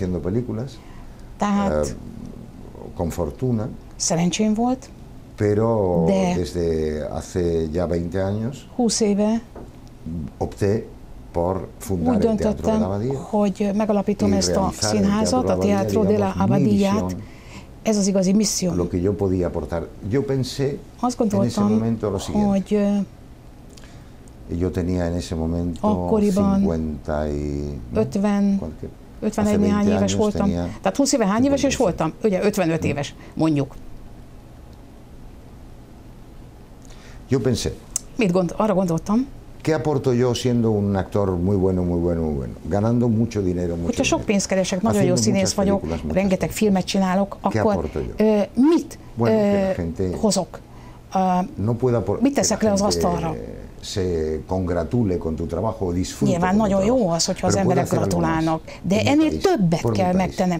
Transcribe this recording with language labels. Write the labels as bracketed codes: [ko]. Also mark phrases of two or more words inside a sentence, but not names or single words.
[hu] Tehát szerencsém volt, de 20 éve úgy döntöttem, hogy megalapítom ezt a színházat, a Teatro de la Abadíját. ez az igazi misszióm. [es] Lo que yo podía aportar. Yo pensé [hu] Azt [es] en ese momento lo siguiente. [hu] hogy [es] yo tenía en ese momento [hu] akkoriban 51 néhány éves voltam. Tehát 20 éve hány éves is voltam? Ugye 55 éves, mondjuk. [es] Yo pensé. [hu] Arra gondoltam. [es] ¿Qué aporto yo siendo un actor muy bueno, muy bueno, muy bueno? Ganando mucho dinero, mucho [hu] Hogyha sok pénzt keresek, nagyon jó színész vagyok, rengeteg filmet csinálok, akkor mit hozok? Mit teszek le az asztalra? Nyilván nagyon jó az, hogyha az emberek gratulálnak, de ennél többet kell megtennem.